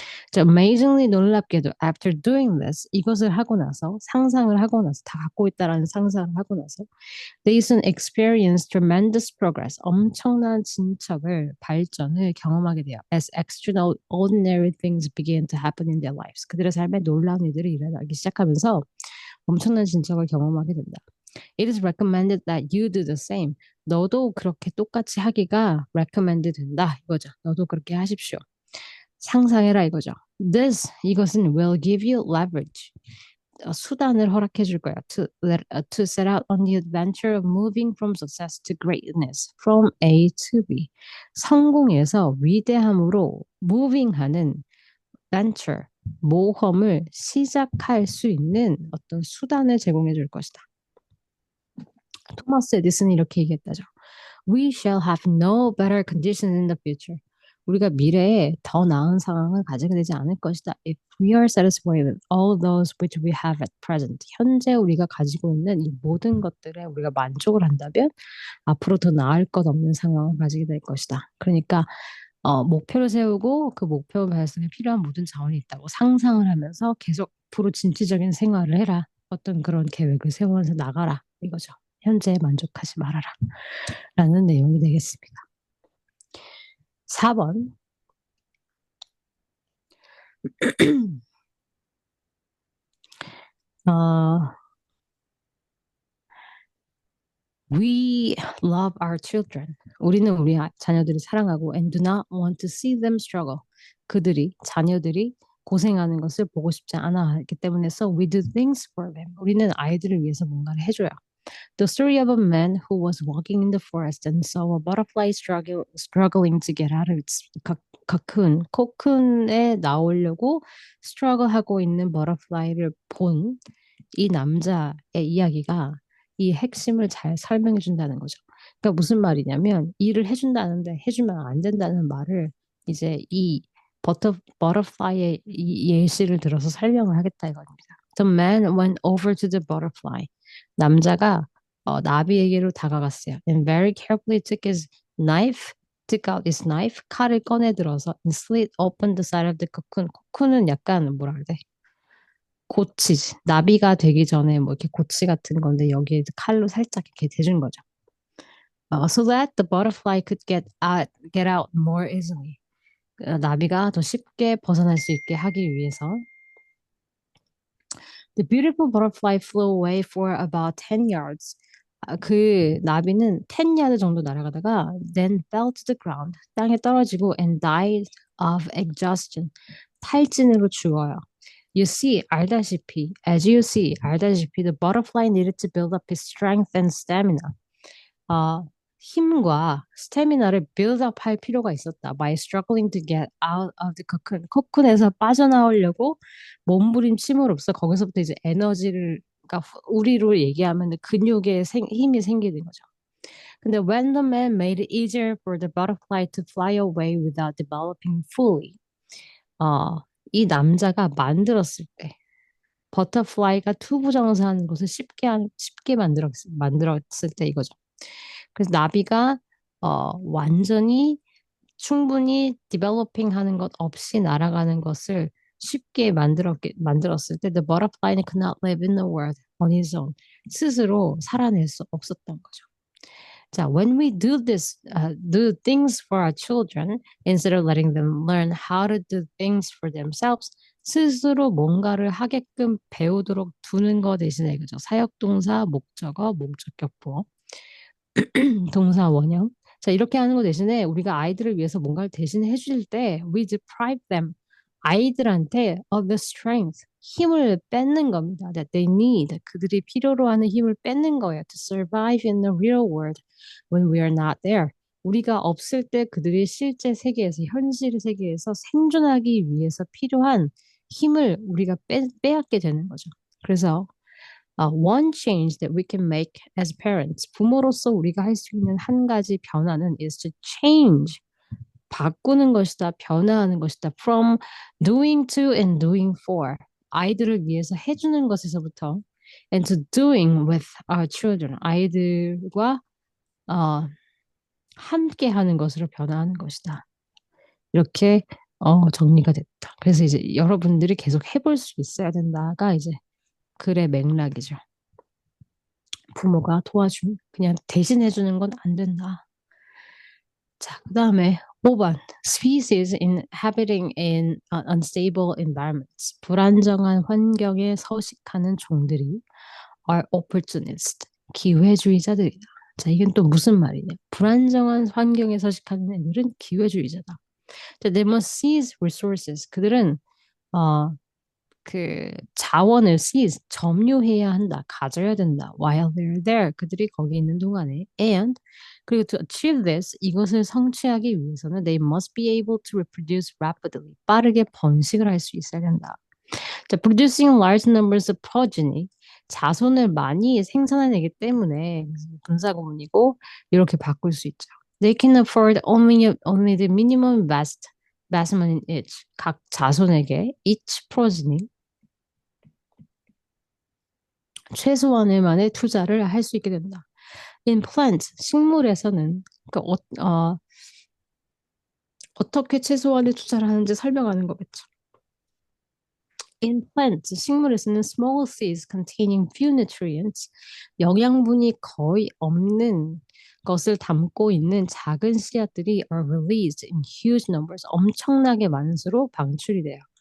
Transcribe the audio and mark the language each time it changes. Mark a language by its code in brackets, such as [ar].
[ko] 자, [en] amazingly [ko] 놀랍게도 [en] after doing this [ko] 이것을 하고 나서 상상을 하고 나서 다 갖고 있다라는 상상을 하고 나서 [en] they soon experience tremendous progress [ko] 엄청난 진척을 발전을 경험하게 돼요. [en] As extraordinary things begin to happen in their lives [ko] 그들의 삶에 놀라운 일들이 일어나기 시작하면서 엄청난 진척을 경험하게 된다. [en] It is recommended that you do the same. [ko] 너도 그렇게 똑같이 하기가 recommend 된다 이거죠. 너도 그렇게 하십시오. 상상해라 이거죠. [en] This [ko] 이것은 [en] will give you leverage. [ko] 수단을 허락해 줄 거야. [en] To set out on the adventure of moving from success to greatness, from A to B. [ko] 성공에서 위대함으로 moving하는 venture, 모험을 시작할 수 있는 어떤 수단을 제공해 줄 것이다. 토마스 에디슨이 이렇게 얘기했다죠. [en] We shall have no better conditions in the future. [ko] 우리가 미래에 더 나은 상황을 가지게 되지 않을 것이다. [en] If we are satisfied with all those which we have at present. [ko] 현재 우리가 가지고 있는 이 모든 것들에 우리가 만족을 한다면 앞으로 더 나을 것 없는 상황을 가지게 될 것이다. 그러니까 목표를 세우고 그 목표 달성에 필요한 모든 자원이 있다고 상상을 하면서 계속 앞으로 진취적인 생활을 해라. 어떤 그런 계획을 세우면서 나가라. 이거죠. 현재에 만족하지 말아라. 라는 내용이 되겠습니다. 4번. [en] We love our children. [ko] 우리는 우리 자녀들을 사랑하고 [en] and do not want to see them struggle. [ko] 자녀들이 고생하는 것을 보고 싶지 않아 하기 때문에 [en] so we do things for them. [ko] 우리는 아이들을 위해서 뭔가를 해줘요. [en] The story of a man who was walking in the forest and saw a butterfly struggling to get out of its [ko] 코쿤에 나오려고 struggle하고 있는 버터플라이를 본 이 남자의 이야기가 이 핵심을 잘 설명해 준다는 거죠. 그러니까 무슨 말이냐면 일을 해준다는데 해주면 안 된다는 말을 이제 이 버터플라이의 이 예시를 들어서 설명을 하겠다 이겁니다. [en] The man went over to the butterfly. [ko] 남자가 나비에게로 다가갔어요. [en] And very carefully took out his knife, [ko] 칼을 꺼내 들어서 [en] and slit open the side of the cocoon. [ko] 코쿤은 약간 뭐라 그래? 고치, 나비가 되기 전에 뭐 이렇게 고치 같은 건데 여기에 칼로 살짝 이렇게 대준 거죠. [en] So that the butterfly could get out more easily. [ko] 나비가 더 쉽게 벗어날 수 있게 하기 위해서 [en] The beautiful butterfly flew away for about 10 yards. [ko] 그 나비는 10 야드 정도 날아가다가 [en] then fell to the ground. [ko] 땅에 떨어지고 [en] and died of exhaustion. [ko] 탈진으로 죽어요. [en] You see, [ko] 알다시피, [en] as you see, 알다시피, the butterfly needed to build up his strength and stamina. [ko] 힘과 스태미나를 [en] build up [ko] 할 필요가 있었다. [en] By struggling to get out of the cocoon. [ko] 코쿤에서 빠져나오려고 몸부림침으로써 거기서부터 이제 에너지를, 그러니까 우리로 얘기하면 근육에 힘이 생기는 거죠. [en] 근데 when the man made it easier for the butterfly to fly away without developing fully. [ko] 이 남자가 만들었을 때 버터플라이가 투부정사하는 것을 쉽게 만들었을 때 이거죠. 그래서 나비가 완전히 충분히 디벨로핑 하는 것 없이 날아가는 것을 쉽게 만들었을 때 [en] the butterfly could not live in the world on his own. [ko] 스스로 살아낼 수 없었던 거죠. [en] 자, when we do things for our children instead of letting them learn how to do things for themselves, [ko] 스스로 뭔가를 하게끔 배우도록 두는 거 대신에 그죠? 사역동사, 목적어, 목적격보, 동사 원형. 자, 이렇게 하는 거 대신에 우리가 아이들을 위해서 뭔가를 대신에 해줄 때 [en] we deprive them. [ko] 아이들한테 [en] of the strength, [ko] 힘을 뺏는 겁니다. [en] That they need, [ko] 그들이 필요로 하는 힘을 뺏는 거예요. [en] To survive in the real world when we are not there. [ko] 우리가 없을 때 그들이 실제 세계에서, 현실 세계에서 생존하기 위해서 필요한 힘을 우리가 빼앗게 되는 거죠. 그래서 [en] one change that we can make as parents, [ko] 부모로서 우리가 할 수 있는 한 가지 변화는 [en] is to change, [ko] 바꾸는 것이다, 변화하는 것이다. [en] From doing to and doing for. [ko] 아이들을 위해서 해주는 것에서부터 [en] and to doing with our children. [ko] 아이들과 함께 하는 것으로 변화하는 것이다. 이렇게 정리가 됐다. 그래서 이제 여러분들이 계속 해볼 수 있어야 된다가 이제 글의 맥락이죠. 부모가 그냥 대신 해주는 건 안 된다. 자, 그 다음에 5번. [en] Species inhabiting in unstable environments. [ko] 불안정한 환경에 서식하는 종들이 [en] are opportunist. [ko] 기회주의자들이다. 자, 이건 또 무슨 말이냐. 불안정한 환경에 서식하는 애들은 기회주의자다. [en] 자, they must seize resources. [ko] 그들은 그 자원을 seize, 점유해야 한다, 가져야 된다. [en] While they're there, [ko] 그들이 거기 있는 동안에. [en] And [ko] 그리고 [en] to achieve this, [ko] 이것을 성취하기 위해서는 [en] they must be able to reproduce rapidly, [ko] 빠르게 번식을 할 수 있어야 된다. 자, [en] producing large numbers of progeny, [ko] 자손을 많이 생산해내기 때문에 분사구문이고 이렇게 바꿀 수 있죠. [en] They can afford only the minimum investment in each, [ko] 각 자손에게 [en] each progeny, [ko] 최소한의만의 투자를 할 수 있게 된다. In plant, 식물에서는 그러니까 어떻게 최소한의 투자를 하는지 설명하는 거겠죠. [en] In plant, [ko] 식물에서는 [en] small seeds containing few nutrients, [ko] 영양분이 거의 없는 것을 담고 있는 작은 씨앗들이 [en] are released in huge numbers, [ko] 엄청나게 많은 수로 방출이 돼요.